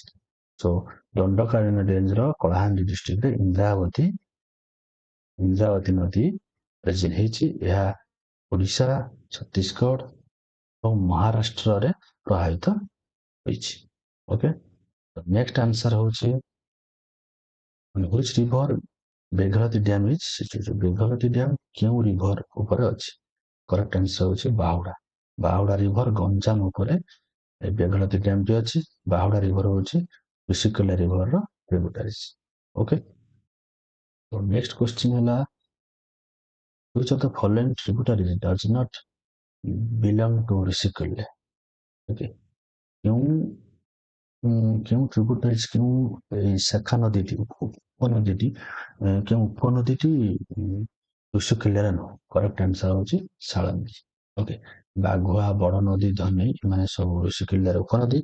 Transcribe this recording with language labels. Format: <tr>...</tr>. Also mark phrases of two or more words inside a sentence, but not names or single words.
<or>ସୋ ଦଣ୍ଡକାରଣ୍ୟ ରେଞ୍ଜର କଳାହାଣ୍ଡି ଡିଷ୍ଟ୍ରିକ୍ଟରେ ଇନ୍ଦ୍ରାବତୀ ନଦୀ ଅରିଜିନ୍ ହେଇଛି। ଏହା ଓଡ଼ିଶା, ଛତିଶଗଡ଼ ଏବଂ ମହାରାଷ୍ଟ୍ରରେ ପ୍ରଭାବିତ ହୋଇଛି।</or> <en>Okay, next answer ହେଉଛି which river ବେଘରତୀ dam is situated?</en> <or>ବେଘରତୀ ଡ୍ୟାମ କେଉଁ ରିଭର ଉପରେ ଅଛି?</or> <en>correct answer</en> <or>ହେଉଛି ବାହୁଡା। ବାହୁଡା ରିଭର ଗଞ୍ଜାମ ଉପରେ ବେଘରତୀ ଡ୍ୟାମଟି ଅଛି। ବାହୁଡା ରିଭର ହେଉଛି ଋଷିକୁଲ୍ୟା ରିଭରର ଟ୍ରିବ୍ୟୁଟାରିଜ।</or> <en>ଓକେ, ତ next question ହେଲା which of the following tributaries does not belong to ଋଷିକୁଲ୍ୟା?</en> <or>ଓକେ, କେଉଁ ଟ୍ରିବ୍ୟୁଟାରିଜ ଶାଖା ନଦୀଟି ଉପନଦୀଟି ଋଷିକୁଲ୍ୟାରେ ନୁହଁ?</or> <en>correct answer</en> <or>ହେଉଛି ଶାଳନ୍ଦୀ। ଓକେ, ବାଘୁଆ, ବଡ ନଦୀ, ଧନେଇ ଏମାନେ ସବୁ ଋଷିକୁଲ୍ୟାର ଉପନଦୀ।</or>